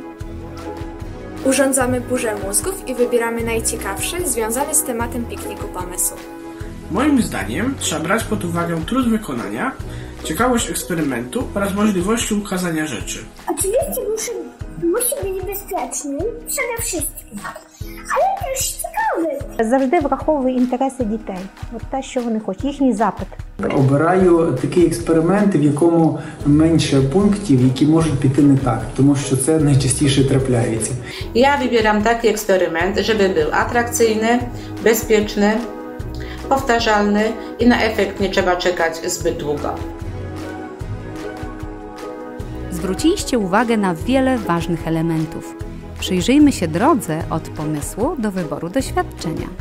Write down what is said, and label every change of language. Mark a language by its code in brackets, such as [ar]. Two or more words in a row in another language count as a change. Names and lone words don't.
[pl] Urządzamy burzę mózgów i wybieramy najciekawsze związane z tematem pikniku pomysły. Moim zdaniem trzeba brać pod uwagę trud wykonania, ciekawość eksperymentu oraz możliwości ukazania rzeczy. Oczywiście musi być bezpieczny przede wszystkim, ale też ciekawy. [uk] Завжди враховую інтереси дітей. От те, що вони хочуть, їхній запит. Обираю такий експеримент, в якому менше пунктів, які можуть піти не так, тому що це найчастіше трапляється. [pl] Ja wybieram taki eksperyment, żeby był atrakcyjny, bezpieczny, powtarzalny i na efekt nie trzeba czekać zbyt długo. Zwróciliście uwagę na wiele ważnych elementów. Przyjrzyjmy się drodze od pomysłu do wyboru doświadczenia.